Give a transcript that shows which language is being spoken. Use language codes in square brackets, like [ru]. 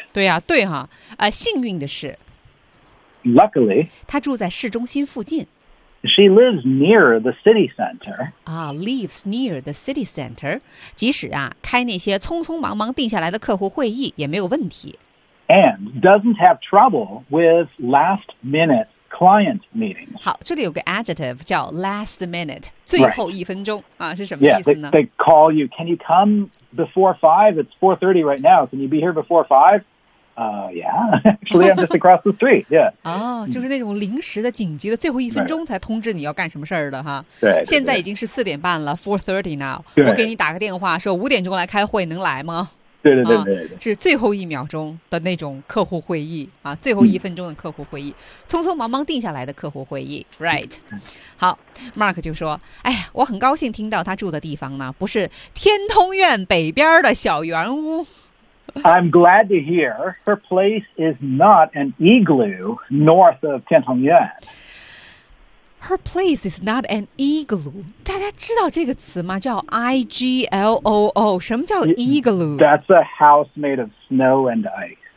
[zh] 对呀、啊，对哈、啊，幸运的是 [en] ，Luckily， [zh] 他住在市中心附近。 [en] She lives near the city center. 啊 ，lives near the city center. [zh] 即使啊，开那些匆匆忙忙定下来的客户会议也没有问题。 [en] And doesn't have trouble with last-minute client meetings. [zh] 好，这里有个 adjective 叫 last minute， 最后一分钟、 [en] right. [zh] 啊，是什么意思呢 [en] ？Yeah, they call you. Can you come? Before 5, it's 4:30 right now. Can you be here before 5? Yeah, actually, I'm just across the street. Yeah. [zh] 哦、oh, ，就是那种临时的、紧急的，最后一分钟才通知你要干什么事儿的哈。对。现在已经是4:30了 ， [en] 4:30 now. [zh] 我给你打个电话，说5点来开会，能来吗？对对对对对、啊，是最后一秒钟的那种客户会议啊，最后一分钟的客户会议、嗯，匆匆忙忙定下来的客户会议 ，right？好 ，Mark 就说：“哎呀，我很高兴听到他住的地方呢，不是天通苑北边的小圆屋。 [en] ”I'm glad to hear her place is not an igloo north of 天通苑。 Her place is not an igloo. 大家知道这个词吗？ [zh] 叫 igloo. 什么叫 igloo? [en] That's a house made of snow and ice.